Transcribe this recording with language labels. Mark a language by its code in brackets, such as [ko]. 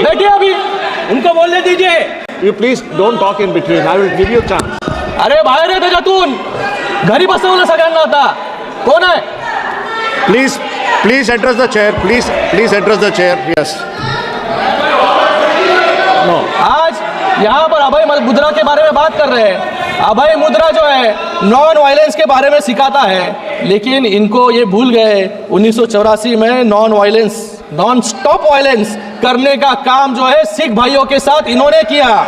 [hi] बैठिए अभी, उनको बोलने दीजिए। [en] You please don't talk in between, I will give you chance. [mr] अरे बाहेर आहे त्याच्यातून, घरी बसवलं सगळ्यांना आता। कोण आहे? [en] Please address the chair, please address the chair. Yes, no. [hi] आज यहाँ पर अभय मुद्रा के बारे में बात कर रहे हैं। अभय मुद्रा जो है नॉन वायलेंस के बारे में सिखाता है, लेकिन इनको ये भूल गए 1984 में नॉन स्टॉप वायलेंस करने का काम जो है सिख भाइयों के साथ इन्होंने किया।